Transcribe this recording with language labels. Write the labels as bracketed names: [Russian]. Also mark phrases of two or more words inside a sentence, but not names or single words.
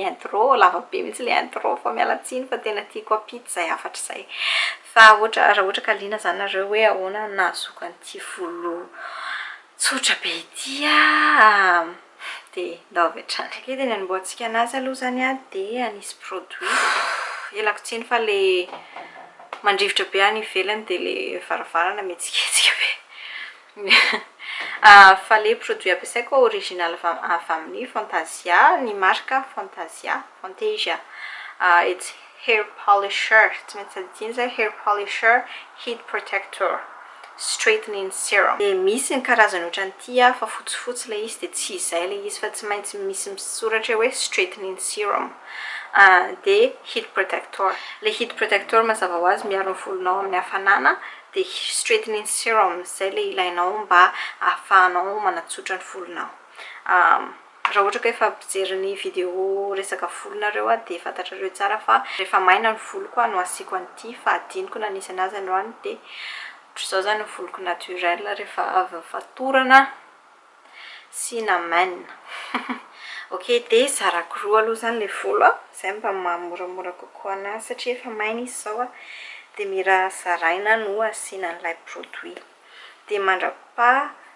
[Malagasy] intro lavabe mihitsy le intro fa miala tsiny fa tena tiako ampity izay afatra izay fa raha ohatra ka liana zany nareo hoe ahoana nahazoako an'ity volo tsotra be ity dia ndao avy hatrany dia ny anomboantsika anazy aloha zany dia anisy produit elako tsiny fa le mandrivotra be any ivelany dia le varavarana mihetsiketsika be fa le produit ampiasaiko original avy amin'ny Fantasia ny marika Fantasia [English] it's hair polisher [Malagasy] tsy maintsy adiny zay [English] hair polisher heat protector straightening serum [Malagasy] dia misy ny karazany ohatran'ity fa fotsifotsy le izy dia tsy izay le izy fa tsy maintsy misy misoratra hoe [English] straightening serum [Malagasy] dia [English] heat protector [Malagasy] le [English] heat protector [Malagasy] mazava ho azy miaro ny volonao amin'ny hafanana dia [English] straightening serum [Malagasy] izay le ilainao mba ahafahanao manatsotra ny volonao raha ohatra ka efa ampijery ny vidéo resaka volonareo dia fantatrareo tsara fa rehefa maina ny voloko no asiako an'ity fa adiniko na nisy anazy androany dia ohatr'izao zany ny voloko naturel rehefa avy fatorana sy namainina ok dia zarako roa aloha zany le volo izay mba mahamoramora kokoa anazy satria efa maina izy izao dia mira zaraina no asiana an'ilay produit dia mandrapa